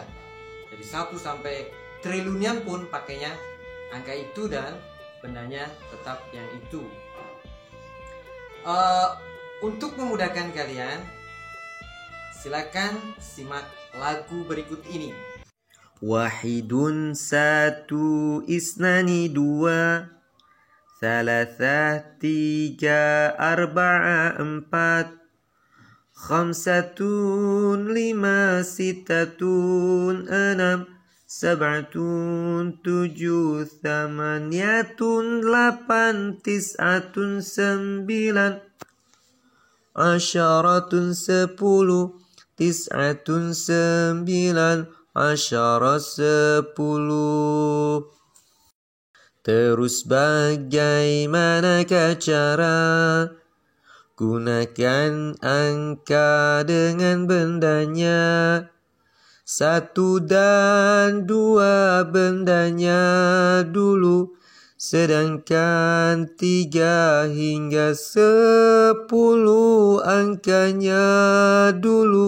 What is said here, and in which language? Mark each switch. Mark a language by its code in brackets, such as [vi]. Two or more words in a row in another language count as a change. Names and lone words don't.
[id] Jadi 1 sampai triliunan pun pakainya angka itu dan bendanya tetap yang itu. Untuk memudahkan kalian, silakan simak lagu berikut ini. Wahidun satu isnani dua Thalathah tiga arba'a empat Khamsatun lima sitatun enam Sab'atun tujuh Thamaniyatun lapan Tis'atun sembilan Asyaratun sepuluh Tis'atun sembilan Asyara sepuluh. Terus bagaimanakah cara gunakan angka dengan bendanya? 1 dan 2 bendanya dulu, sedangkan 3 hingga 10 angkanya dulu.